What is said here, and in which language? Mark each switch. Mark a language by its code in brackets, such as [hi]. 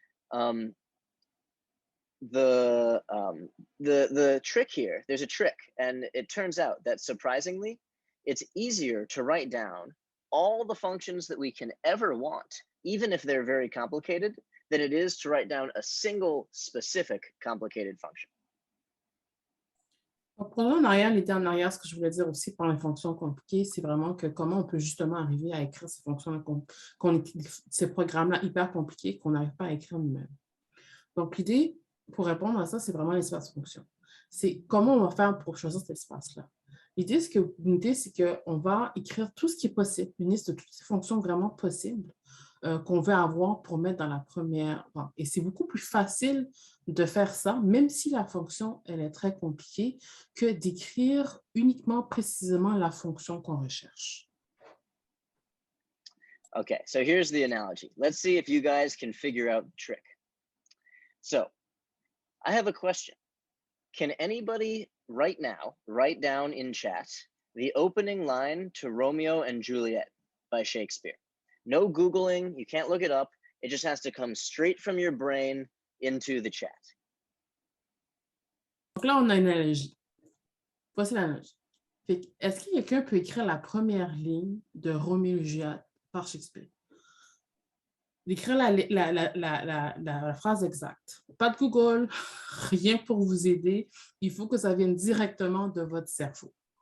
[en] The trick here, there's a trick, and it turns out that surprisingly, it's easier to write down all the functions that we can ever want, even if they're very complicated, than it is to write down a single specific complicated function. [fr] Donc, prenons en arrière l'idée en arrière, ce que je voulais dire aussi par les fonctions compliquées, c'est vraiment que comment on peut justement arriver à écrire ces fonctions, ces programmes-là hyper compliqués qu'on n'arrive pas à écrire nous-mêmes. Donc, l'idée, pour répondre à ça, c'est vraiment l'espace fonction. C'est comment on va faire pour choisir cet espace-là. L'idée, c'est qu'on va écrire tout ce qui est possible, une liste de toutes ces fonctions vraiment possibles qu'on veut avoir pour mettre dans la première banque. Et c'est beaucoup plus facile de faire ça, même si la fonction, elle est très compliquée, que d'écrire uniquement précisément la fonction qu'on recherche. [en] Okay, so here's the analogy. Let's see if you guys can figure out the trick. So, I have a question. Can anybody right now write down in chat the opening line to Romeo and Juliet by Shakespeare? No Googling, you can't look it up. It just has to come straight from your brain into the chat. [fr] Donc là, on a une analogie. Voici l'analogie. Est-ce que quelqu'un peut écrire la première ligne de Roméo et Juliette par Shakespeare? D'écrire la phrase exacte. Pas de Google, rien pour vous aider. Il faut que ça vienne directement de votre cerveau.